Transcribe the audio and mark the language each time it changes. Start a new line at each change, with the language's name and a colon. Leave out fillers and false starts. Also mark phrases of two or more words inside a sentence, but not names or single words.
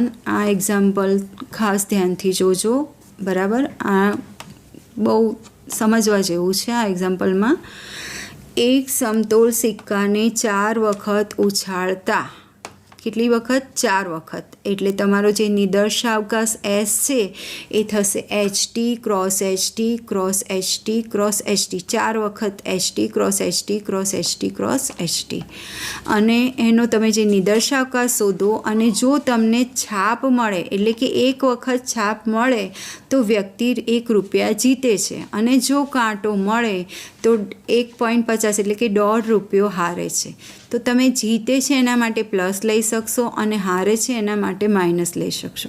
Gujarati: આ એક્ઝામ્પલ ખાસ ધ્યાનથી જોજો, બરાબર. આ બહુ સમજવા જેવું છે. આ એક્ઝામ્પલમાં એક સમતોલ સિક્કાને 4 વખત ઉછાળતા, કેટલી વખત? 4 વખત. એટલે તમારો જે નિદર્શાવકાશ એસ છે એ થશે HT × HT × HT × HT. 4 વખત HT × HT × HT × HT. અને એનો તમે જે નિદર્શાવકાશ શોધો. અને જો તમને છાપ મળે, એટલે કે એક વખત છાપ મળે તો વ્યક્તિ ₹1 જીતે છે. અને જો કાંટો મળે તો 1.50 એટલે કે ₹1.50 હારે છે. તો તમે જીતે છે એના માટે પ્લસ લઈ શકશો અને હારે છે એના માટે માઇનસ લઈ શકશો.